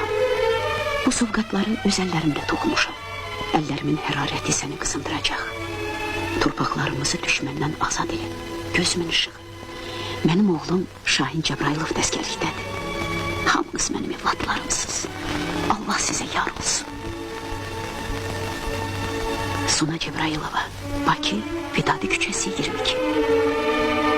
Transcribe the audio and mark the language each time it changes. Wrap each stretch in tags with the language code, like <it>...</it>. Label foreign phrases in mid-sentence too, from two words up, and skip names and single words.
<az>Bu sovqatları öz ellerimle toxumuşam. Ellerimin hərarəti seni qısındıracaq. Torpaqlarımızı düşməndən azad edin. Gözümün ışığı. Mənim oğlum Şahin Cebrailov dəstgərlikdədir. Hamınız mənim evlatlarımsınız. Allah size yar olsun. Suna Cebrailova, Bakı, Vidadi Küçesi 22.</az>